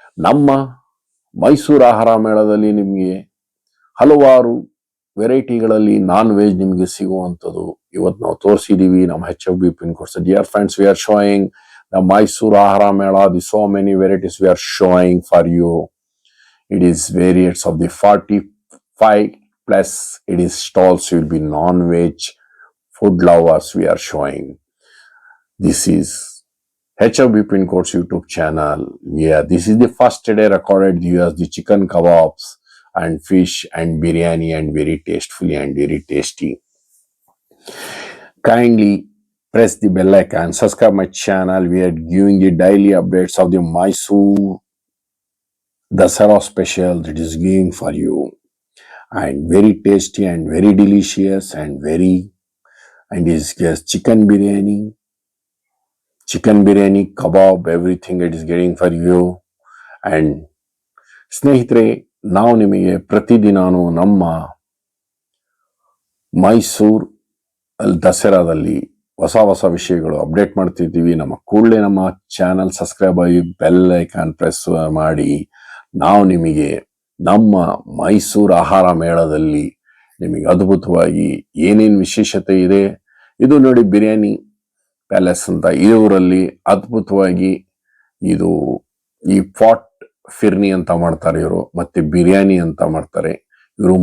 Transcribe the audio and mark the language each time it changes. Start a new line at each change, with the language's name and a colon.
Kannada: ನಮ್ಮ ಮೈಸೂರು ಆಹಾರ ಮೇಳದಲ್ಲಿ ನಿಮಗೆ ಹಲವಾರು ವೆರೈಟಿಗಳಲ್ಲಿ ನಾನ್ ವೆಜ್ ನಿಮಗೆ ಸಿಗುವಂಥದ್ದು ಇವತ್ತು ನಾವು ತೋರಿಸಿದೀವಿ ನಮ್ಮ HFB pin codes.
English: Dear friends, we are showing the Mysore Ahara Mela. The so many varieties we are showing for you. It is variants of the 45 plus. It is stalls will be non-veg, food lovers we are showing. This is HFB Pin Codes YouTube channel. Yeah, this is the first day recorded US the chicken kebabs and fish and biryani and very tastefully and very tasty. Kindly press the bell icon, subscribe my channel. We are giving the daily updates of the Mysore Dasara special that is giving for you, and very tasty and very delicious and is just chicken biryani, kebab, everything it is getting for you.
Kannada: And ಸ್ನೇಹಿತರೆ, ನಾವು ನಿಮಗೆ ಪ್ರತಿದಿನಾನು ನಮ್ಮ ಮೈಸೂರು ದಸರಾದಲ್ಲಿ ಹೊಸ ವಿಷಯಗಳು update ಮಾಡ್ತಿದ್ದೀವಿ. ಕೂಡಲೇ ನಮ್ಮ ಚಾನಲ್ ಸಬ್ಸ್ಕ್ರೈಬ್ ಆಗಿ ಬೆಲ್ ಐಕಾನ್ ಪ್ರೆಸ್ ಮಾಡಿ ನಾವು ನಿಮಗೆ ನಮ್ಮ ಮೈಸೂರು ಆಹಾರ ಮೇಳದಲ್ಲಿ ನಿಮಗೆ ಅದ್ಭುತವಾಗಿ ಏನೇನು ವಿಶೇಷತೆ ಇದೆ, ಇದು ನೋಡಿ ಬಿರಿಯಾನಿ ಪ್ಯಾಲೇಸ್ ಅಂತ ಇವರಲ್ಲಿ ಅದ್ಭುತವಾಗಿ ಇದು ಈ ಪಾಟ್ ಫಿರ್ನಿ ಅಂತ ಮಾಡ್ತಾರೆ ಇವರು, ಮತ್ತೆ ಬಿರಿಯಾನಿ ಅಂತ ಮಾಡ್ತಾರೆ ಇವರು.